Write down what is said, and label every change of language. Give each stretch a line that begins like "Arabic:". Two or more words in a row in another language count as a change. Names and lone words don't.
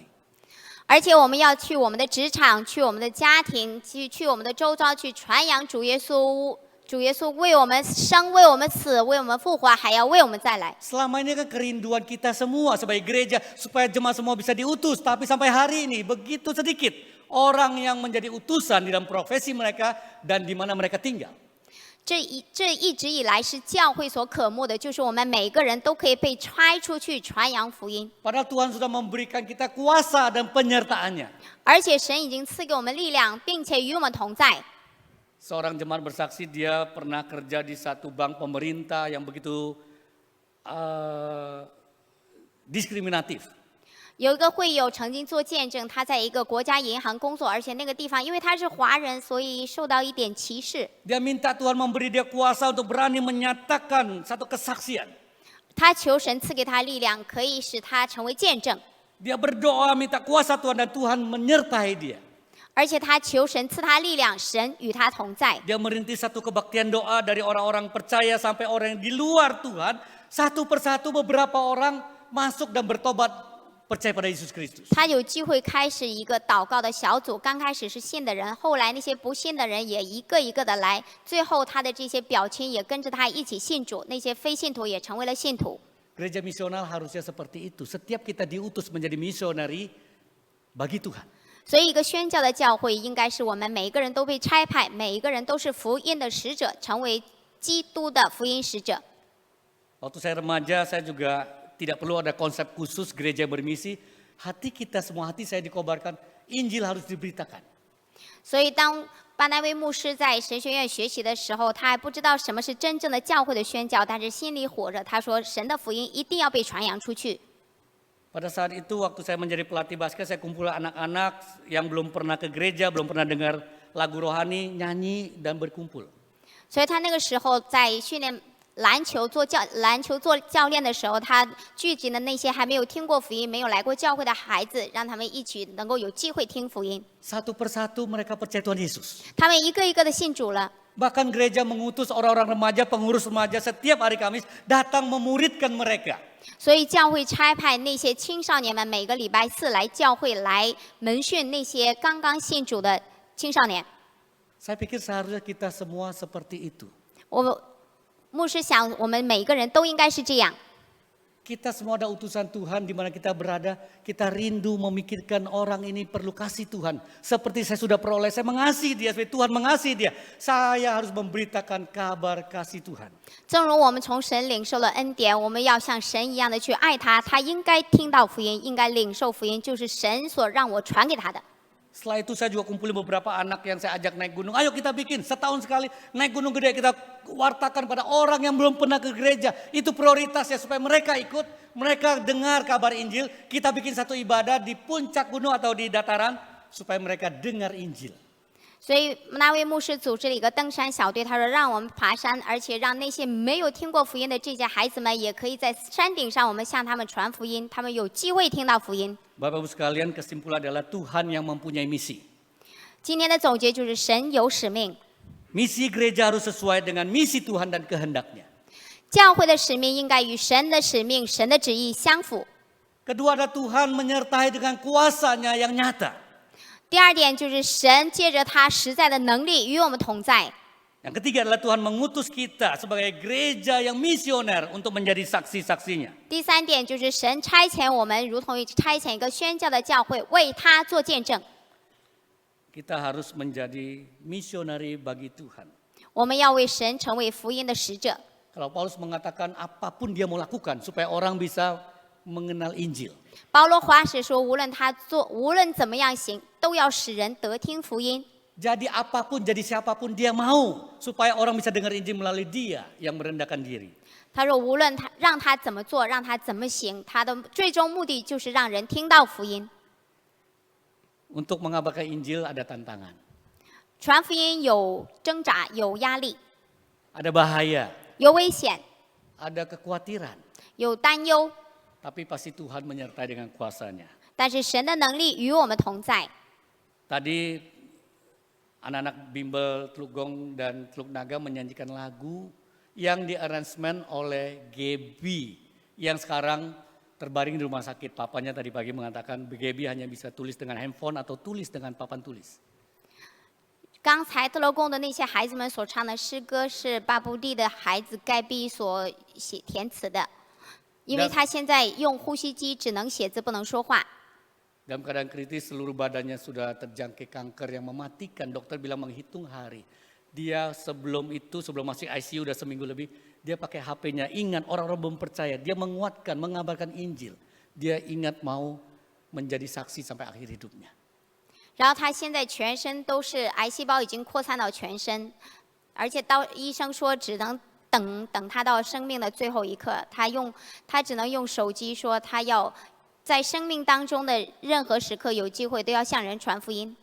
Chinese: 而且我们要去我们的职场，去我们的家庭，去我们的周遭，去传扬主耶稣。主耶稣为我们生，为我们死，为我们复活，还要为我们再来。
Indonesian: Selama ini kan kerinduan kita semua sebagai gereja supaya jemaat semua bisa diutus. Tapi sampai hari ini begitu sedikit orang yang menjadi utusan di dalam profesi mereka dan di mana mereka tinggal.
Chinese: 这一直以来是教会所渴慕的，就是我们每个人都可以被差出去传扬福音。
Indonesian: Padahal Tuhan sudah memberikan kita kuasa dan penyertaannya.
Chinese: 而且神已经赐给我们力量，并且与我们同在。
Indonesian: Seorang jemaat bersaksi dia pernah kerja di satu bank pemerintah yang begitu diskriminatif.
Chinese: 有一个会友曾经做见证，他在一个国家银行工作，而且那个地方因为他是华人，所以受到一点歧视。
Indonesian: Dia minta Tuhan memberi dia kuasa untuk berani menyatakan satu kesaksian.
Chinese: 他求神赐给他力量，可以使他成为见证，
Indonesian: Dia berdoa minta kuasa Tuhan dan Tuhan menyertai dia.
Chinese: 而且他求神赐他力量，神与他同在。
Indonesian: Dia merintis satu kebaktian doa dari orang-orang percaya sampai orang yang di luar Tuhan. Satu persatu beberapa orang masuk dan bertobat percaya pada Yesus Kristus.
Chinese: 他有机会开始一个祷告的小组，刚开始是信的人，后来那些不信的人也一个一个的来，最后他的这些表亲也跟着他一起信主，那些非信徒也成为了信徒。
Indonesian: Gereja misional harusnya seperti itu. Setiap kita diutus menjadi misionari bagi Tuhan.
Chinese: 所以，一个宣教的教会应该是我们每一个人都被差派，每一个人都是福音的使者，成为基督的福音使者。
Indonesian: Waktu saya remaja saya juga tidak perlu ada konsep khusus gereja bermisi. Hati kita semua hati saya dikobarkan Injil harus diberitakan.
Chinese: 所以，当巴拿威牧师在神学院学习的时候，他还不知道什么是真正的教会的宣教，但是心里火着，他说：“神的福音一定要被传扬出去。”
Indonesian: Pada saat itu waktu saya menjadi pelatih basket saya kumpul anak-anak yang belum pernah ke gereja, belum pernah dengar lagu rohani, nyanyi dan berkumpul.
Chinese: 所以他那个时候在训练篮球做教练的时候，他聚集了那些还没有听过福音、没有来过教会的孩子，让他们一起能够有机会听福音。
Indonesian: Satu persatu mereka percaya Tuhan Yesus.
Chinese: 他们一个一个的信主了。
Indonesian: Bahkan gereja mengutus orang-orang remaja, pengurus remaja setiap hari Kamis datang memuridkan mereka.
Chinese: 所以教会差派那些青少年们每个礼拜四来教会来门训那些刚刚信主的青少年。
Indonesian: Saya pikir seharusnya kita semua seperti itu.
Chinese: 我牧师想，我们每一个人都应该是这样。
Indonesian: Kita semua ada utusan Tuhan di mana kita berada. Kita rindu memikirkan orang ini perlu kasih Tuhan. Seperti saya sudah peroleh, saya mengasihi dia. Seperti Tuhan mengasihi dia. Saya harus memberitakan kabar kasih Tuhan.
Chinese: 正如我们从神领受了恩典，我们要像神一样的去爱他。他应该听到福音，应该领受福音，就是神所让我传给他的。
Indonesian: Setelah itu saya juga kumpulin beberapa anak yang saya ajak naik gunung. Ayo kita bikin setahun sekali naik gunung gede, kita wartakan pada orang yang belum pernah ke gereja. Itu prioritasnya supaya mereka ikut, mereka dengar kabar Injil. Kita bikin satu ibadah di puncak gunung atau di dataran supaya mereka dengar Injil.
Chinese: 所以那位牧师组织了一个登山小队，他说让我们爬山，而且让那些没有听过福音的这些孩子们，也可以在山顶上，我们向他们传福音，他们有机会听到福音。
Indonesian: Bapak Ibu sekalian, kesimpulan adalah Tuhan yang mempunyai misi.
Chinese: 今天的总结就是神有使命，
Indonesian: Misi gereja harus sesuai dengan misi Tuhan dan kehendaknya.
Chinese: 教会的使命应该与神的使命、神的旨意相符。
Indonesian: Kedua adalah Tuhan menyertai dengan kuasanya yang nyata.
Chinese: 第二点就是神借着他实在的能力与我们同在。
Indonesian: Yang ketiga adalah Tuhan mengutus kita sebagai gereja yang misioner untuk menjadi saksi-saksinya.
Chinese: 第三点就是神差遣我们，如同于差遣一个宣教的教会，为他做见证。
Indonesian: Kita harus menjadi misionari bagi Tuhan.
Chinese: 我们要为神成为福音的使者。
Indonesian: Kalau Paulus mengatakan apapun dia mau lakukan supaya orang bisa mengenal Injil.
Chinese: 保罗华使说，无论怎么样行，都要使人得听福音。
Indonesian: Jadi apapun, jadi siapapun dia mau. Supaya orang bisa dengar Injil melalui dia yang merendahkan diri.
Chinese: 他说，无论让他怎么做，让他怎么行，他的最终目的就是让人听到福音。
Indonesian: Untuk mengabarkan Injil ada tantangan.
Chinese: 传福音有挣扎，有压力，
Indonesian: Ada bahaya,
Chinese: 有危险，
Indonesian: ada kekhawatiran.
Chinese: 有担忧，
Indonesian: Tapi pasti Tuhan menyertai dengan kuasanya.
Chinese: 但是神的能力与我们同在。
Indonesian: Tadi anak-anak bimbel Teluk Gong dan Teluk Naga menyanyikan lagu yang di-arrangement oleh Gaby yang sekarang terbaring di rumah sakit. Papanya tadi pagi mengatakan Gaby hanya bisa tulis dengan handphone atau tulis dengan papan tulis.
Chinese: 刚才特罗宫的那些孩子们所唱的诗歌是巴布地的孩子盖比所填词的，因为他现在用呼吸机，只能写字不能说话。
Indonesian: Dalam keadaan kritis seluruh badannya sudah terjangkit kanker yang mematikan. Dokter bilang menghitung hari. Dia sebelum itu, sebelum masuk ICU udah seminggu lebih, dia pakai HP-nya. Ingat orang-orang belum percaya, dia menguatkan, mengabarkan Injil. Dia ingat mau menjadi saksi sampai akhir hidupnya.
Chinese: 然后他现在全身都是癌细胞已经扩散到全身，而且医生说只能等他到生命的最后一刻，他只能用手机说他要在生命当中的任何时刻有机会都要向人传福音。